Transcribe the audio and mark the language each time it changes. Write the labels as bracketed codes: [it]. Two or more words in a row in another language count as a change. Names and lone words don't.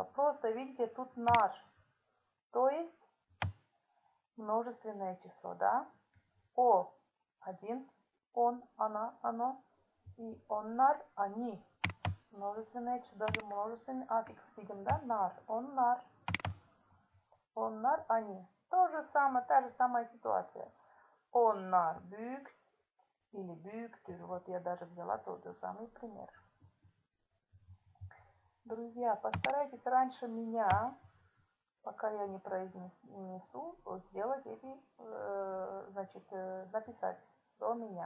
[ru] Просто видите, тут наш. То есть множественное число, да? О один, он, она, оно. И onlar, они. Множественное число, даже множественный аффикс видим, да? [gag] Нар, onlar. Onlar, [ru] они. То же самое, та же самая ситуация. [gag] Onlar büyük или büyüktür. [ru] Вот я даже взяла тот же самый пример. Друзья, постарайтесь раньше меня, пока я не произнесу, сделать эти, значит, написать до меня.